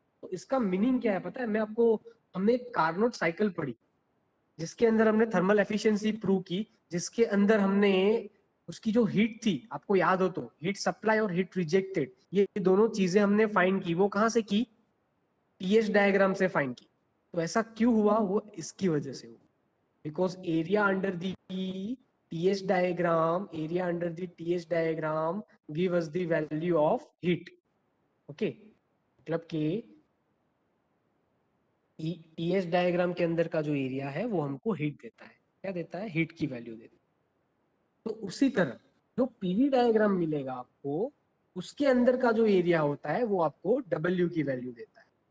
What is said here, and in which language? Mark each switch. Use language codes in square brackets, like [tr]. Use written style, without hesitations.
[hi] तो इसका मीनिंग क्या है पता है? मैं आपको, हमने कार्नोट साइकिल पढ़ी जिसके अंदर हमने थर्मल एफिशिएंसी प्रूव की, जिसके अंदर हमने उसकी जो हीट थी, आपको याद हो तो, हीट सप्लाई और हीट रिजेक्टेड, ये दोनों चीजें हमने फाइंड की. वो कहाँ से की? टीएच डायग्राम से फाइंड की. तो ऐसा क्यों हुआ? वो इसकी वजह से हुआ, [en] because area under the TH diagram, area under the TH diagram give us the value of heat. [hi] okay, मतलब कि TH डायग्राम के अंदर का जो एरिया है वो हमको हीट देता है. क्या देता है? हीट की वैल्यू देता है. तो उसी तरह जो पीवी डायग्राम मिलेगा आपको, उसके अंदर का जो एरिया होता है वो आपको W की वैल्यू देता है.